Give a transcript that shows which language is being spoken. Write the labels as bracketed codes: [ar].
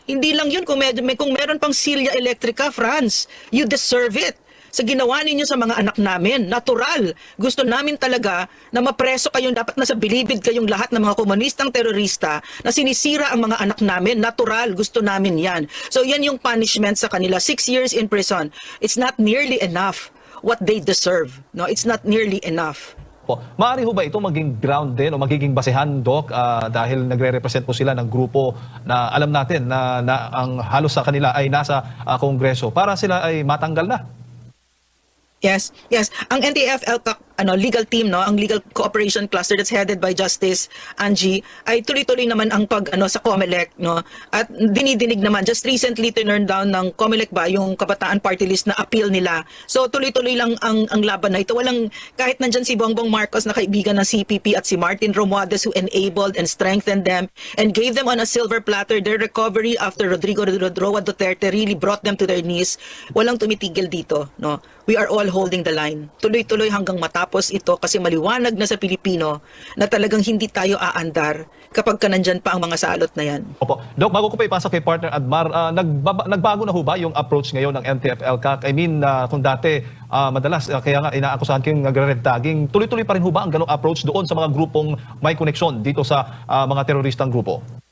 [tl] Hindi lang 'yun kung meron pang silya elektrika, Franz. [en] You deserve it. [tl] Sa ginawa ninyo sa mga anak namin, natural. Gusto namin talaga na mapreso kayong, dapat nasa bilibid kayong lahat ng mga komunistang terorista na sinisira ang mga anak namin. Natural, gusto namin yan. So yan yung punishment sa kanila. [en] 6 years in prison. It's not nearly enough what they deserve. No, it's not nearly enough. [tl] Po. Maaari ho ba ito maging ground din o magiging basehan, Doc, dahil nagre-represent po sila ng grupo na alam natin na ang halos sa kanila ay nasa Kongreso para sila ay matanggal na? Yes. Ang NTF-ELCAC legal team, no, ang legal cooperation cluster [en] that's headed by Justice Angie, [tl] ay tuloy-tuloy naman ang sa COMELEC, no. At dinidinig naman [en] just recently turn down [tl] ng COMELEC ba yung Kabataan Party List na appeal nila. So tuloy-tuloy lang ang laban na ito. Walang kahit nandiyan si Bongbong Marcos na kaibigan ng CPP at [en] si Martin Romualdez who enabled and strengthened them and gave them on a silver platter their recovery after Rodrigo Roa Duterte really brought them to their knees. [tl] Walang tumitigil dito, no. [en] We are all holding the line. [tl] Tuloy-tuloy hanggang matapos ito kasi maliwanag na sa Pilipino na talagang hindi tayo aandar kapag nandyan pa ang mga salot na yan. Opo. Doc, bago ko pa ipasok kay partner Admar, nagbago na ho ba yung approach ngayon ng NTF-ELCAC? I mean, kung dati madalas, kaya nga inaakusahan kayong nagre-red tagging, tuloy-tuloy pa rin ho ba ang ganong approach doon sa mga grupong may koneksyon dito sa mga teroristang grupo?